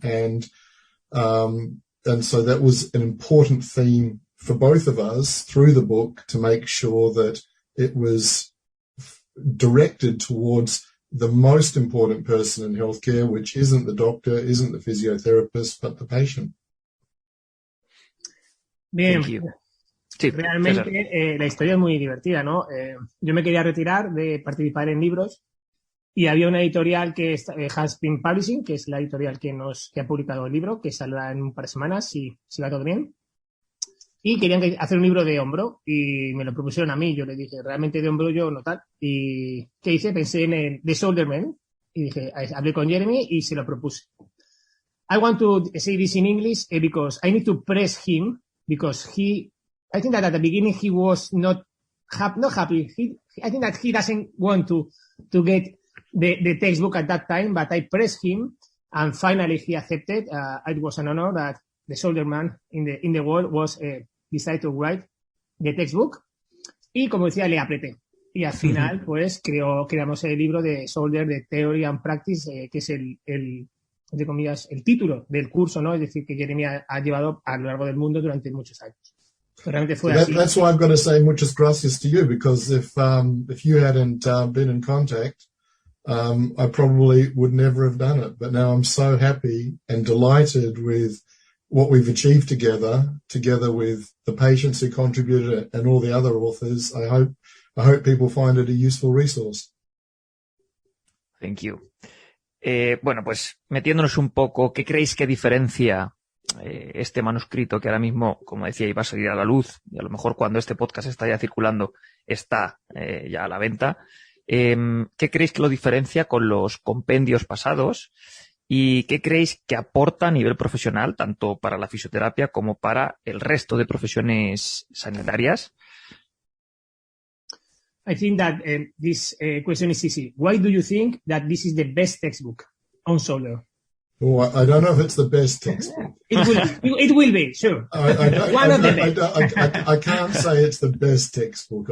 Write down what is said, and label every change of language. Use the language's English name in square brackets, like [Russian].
[English] And so that was an important theme for both of us through the book to make sure that it was directed towards the most important person in healthcare, which isn't the doctor, isn't the physiotherapist, but the patient. [Spanish] Bien, sí, realmente la historia es muy divertida, ¿no? Yo me quería retirar de participar en libros y había una editorial que es Has Been Publishing, que es la editorial que ha publicado el libro, que saldrá en un par de semanas, si va todo bien. Y querían hacer un libro de hombro y me lo propusieron a mí. Yo le dije, realmente de hombro yo no tal. ¿Y qué hice? Pensé en el The Shoulder Man y dije, hablé con Jeremy y se lo propuse. [English] I want to say this in English because I need to press him because I think that at the beginning he was not happy. I think that he doesn't want to get the textbook at that time, but I pressed him and finally he accepted. It was an honor that the shoulder man in the world was decided to write the textbook. [Spanish] Y como decía, le apreté. Y al final, pues, creamos el libro de Shoulder, de Theory and Practice, que es entre comillas, el título del curso, ¿no? Es decir, que Jeremy ha llevado a lo largo del mundo durante muchos años. Realmente fue así. [English] That's why I've got to say [Spanish] muchas gracias [English] to you, because if you hadn't been in contact, I probably would never have done it. But now I'm so happy and delighted with what we've achieved together with the patients who contributed and all the other authors. I hope people find it a useful resource. Thank you. [Spanish] Bueno, pues metiéndonos un poco, ¿qué creéis que diferencia este manuscrito que ahora mismo, como decía, iba a salir a la luz y a lo mejor cuando este podcast está ya circulando está ya a la venta? ¿qué creéis que lo diferencia con los compendios pasados? ¿Y qué creéis que aporta a nivel profesional, tanto para la fisioterapia como para el resto de profesiones sanitarias? [English] I think that this question is easy. Why do you think that this is the best textbook on shoulder? Oh, I don't know if it's the best textbook. It will be, sure. I can't say it's the best textbook.